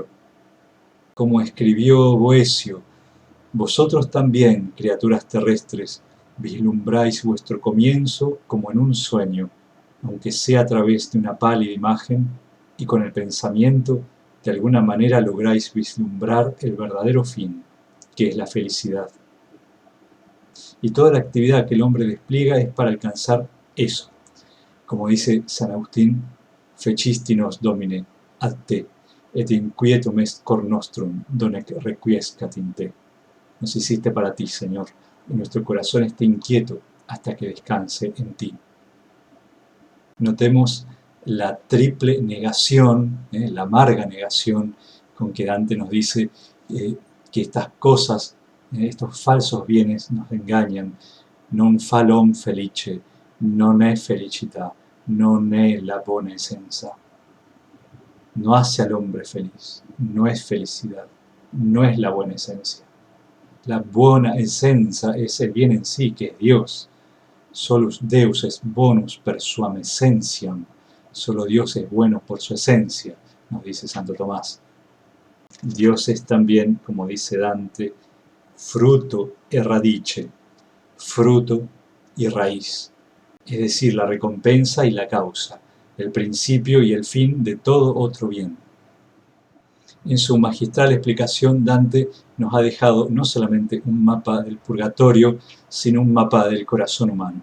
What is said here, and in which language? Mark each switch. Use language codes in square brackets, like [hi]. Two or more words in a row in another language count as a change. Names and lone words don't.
[es] Como escribió Boecio: vosotros también, criaturas terrestres, vislumbráis vuestro comienzo como en un sueño, aunque sea a través de una pálida imagen, y con el pensamiento de alguna manera lográis vislumbrar el verdadero fin, que es la felicidad. Y toda la actividad que el hombre despliega es para alcanzar eso. Como dice San Agustín: [la] fecisti nos Domine ad te, et inquietum est cor nostrum, donec requiescat in te. [es] Nos hiciste para ti, Señor, y nuestro corazón esté inquieto hasta que descanse en ti. Notemos la triple negación, la amarga negación con que Dante nos dice que estas cosas, estos falsos bienes nos engañan. [it] Non fa l'om felice, non è felicità, non è la buona essenza. [es] No hace al hombre feliz, no es felicidad, no es la buena esencia. La buena esencia es el bien en sí, que es Dios. [la] Solus Deus est bonus per suam essentiam. [es] Solo Dios es bueno por su esencia, nos dice Santo Tomás. Dios es también, como dice Dante, [it] fruto e radice, [es] fruto y raíz, es decir, la recompensa y la causa, el principio y el fin de todo otro bien. En su magistral explicación, Dante nos ha dejado no solamente un mapa del purgatorio, sino un mapa del corazón humano.